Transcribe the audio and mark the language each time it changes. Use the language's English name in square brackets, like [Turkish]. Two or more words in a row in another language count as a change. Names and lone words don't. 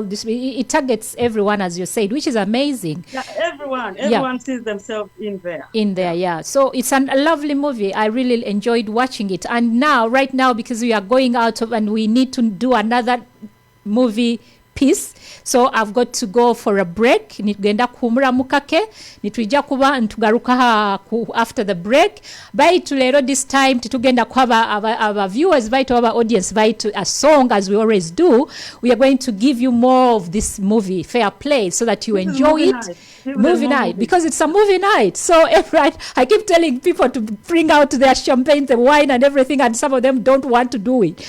[English] It targets everyone, as you said, which is amazing. Yeah, everyone sees themselves in there. Yeah. So it's a lovely movie. I really enjoyed watching it. And now, right now, because we are going out and we need to do another movie piece, so I've got to go for a break. [Nyoro] Nitugenda kumura mukake, nitujja kuba ntugaruka [English] after the break. [Nyoro] Baitu lero [English] this time [Nyoro] titugenda kwaba [English] our viewers, baitu our audience, baitu a song as we always do. We are going to give you more of this movie, Fair Play, so that you enjoy it. Movie night, because it's a movie night. So I keep telling people to bring out their champagne, the wine and everything, and some of them don't want to do it.